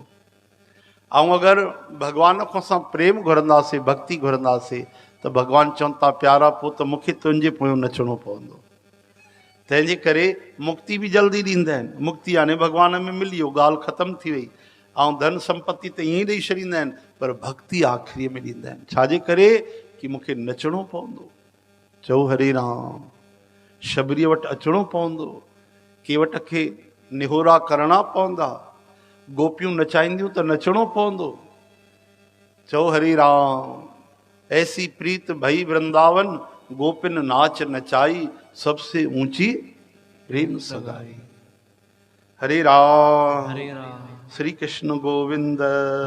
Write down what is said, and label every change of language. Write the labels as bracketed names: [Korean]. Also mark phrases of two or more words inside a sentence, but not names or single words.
[Sindhi] ऐं अगरि भॻवान खां असां प्रेम घुरंदासीं, भक्ति घुरंदासीं त भॻवान चवनि था प्यारा पोइ त मूंखे तुंहिंजे पोयों नचणो पवंदो। तंहिंजे करे मुक्ति बि जल्दी ॾींदा आहिनि। मुक्ति यानी भॻवान में मिली वियो, ॻाल्हि ख़तमु थी वई। ऐं धन संपत्ति त ईअं ई ॾेई छॾींदा आहिनि, पर भक्ति आख़िरीअ में ॾींदा आहिनि। छाजे करे? कि मूंखे नचणो पवंदो। चओ हरे राम। शबरीअ वटि अचिणो पवंदो, केवट खे निहोरा करणा पवंदा, गोपियूं नचाईंदियूं त नचणो पवंदो। चओ हरे राम। [Hindi] ऐसी प्रीत भई वृंदावन, गोपिन नाच नचाई, सबसे ऊंची प्रेम सगाई। [Sindhi] हरे राम। हरे राम। श्री कृष्ण गोविंद।